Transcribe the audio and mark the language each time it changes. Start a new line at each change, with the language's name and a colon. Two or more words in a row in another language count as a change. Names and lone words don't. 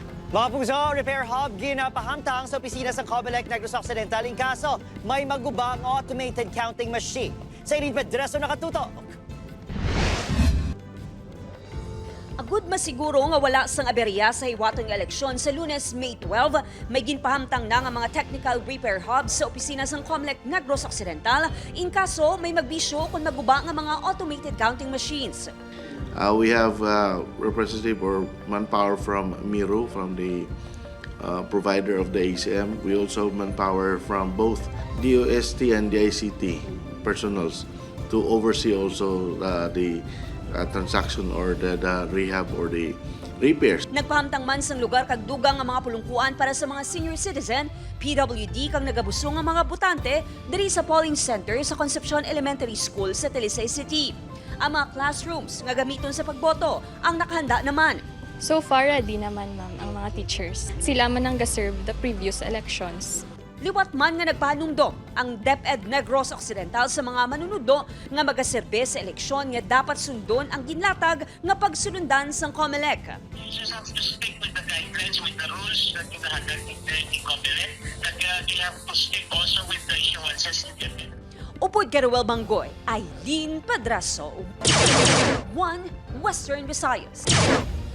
Hiligaynon: Mga pungso,
English: repair hub
Hiligaynon: ginpahamtang sa opisina sa COMELEC Negros Occidental. Inkaso, may maguba ang
English: automated counting machine.
Hiligaynon: Sa Irene Pedreso nakatutok. Agud masiguro nga wala sang aberya sa hiwatong eleksyon sa Lunes, May 12, may ginpahamtang na nga mga
English: technical repair hubs
Hiligaynon: sa opisina sang COMELEC Negros Occidental. Inkaso, may magbisyo kung maguba nga mga
English: automated counting machines. We have representative or manpower from Miru, from the provider of the ACM. We also have manpower from both DOST and the ICT personals to oversee also the transaction or the rehab or the repairs.
Hiligaynon: Nagpahamtang man sang lugar kag dugang nga mga pulungkuan para sa mga
English: senior citizen,
Hiligaynon: PWD kang nagabusong nga mga butante diri sa
English: polling center
Hiligaynon: sa Concepcion Elementary School sa Talisay City. Ang mga classrooms nga gamiton sa pagboto ang nakahanda naman.
English: So far,
Hiligaynon: ready naman ma'am ang mga teachers. Sila man ang gaserve
English: the previous elections.
Hiligaynon: Liwat man nga nagpahanumdom ang DepEd Negros Occidental sa mga manunudo nga magaserbe sa eleksyon nga dapat sundon ang ginlatag nga pagsunundan sang COMELEC.
English: You just have to stick with the guidelines, with the rules that you have in COMELEC, that you have to stick also with the issuances in the
Hiligaynon: Upod Garuel Banggoy, Eileen Pedraso, 1 Western Visayas.